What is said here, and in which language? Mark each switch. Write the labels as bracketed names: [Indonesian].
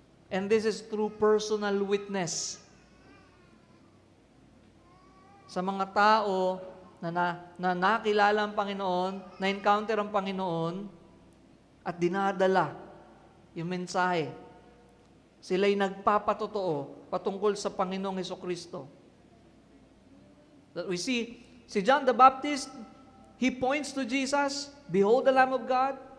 [English] And this is through personal witness. [Filipino] Sa mga tao na nakilala ang Panginoon, na-encounter ang Panginoon, at dinadala yung mensahe. Sila'y nagpapatotoo patungkol sa Panginoong Hesukristo. [English] That we see, si John the Baptist, he points to Jesus, behold the Lamb of God.